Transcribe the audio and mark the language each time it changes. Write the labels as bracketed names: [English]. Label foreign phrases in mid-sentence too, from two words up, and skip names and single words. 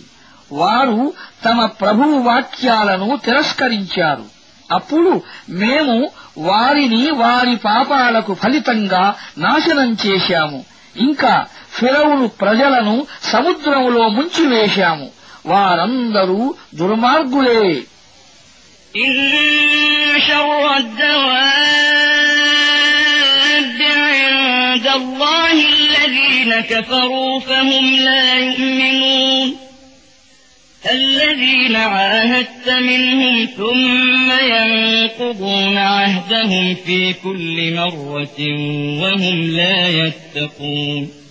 [Telugu] వారు తమ ప్రభువు వాక్యాలను తిరస్కరించారు. అప్పుడు మేము వారిని వారి పాపాలకు ఫలితంగా నాశనం చేశాము. ఇంకా ఫిరౌను ప్రజలను సముద్రంలో ముంచివేశాము. వారందరూ దుర్మార్గులే. [Arabic] شر الدواب عند الله الذين كفروا فهم لا يؤمنون الذين عاهدت منهم ثم ينقضون عهدهم في كل مرة وهم لا يتقون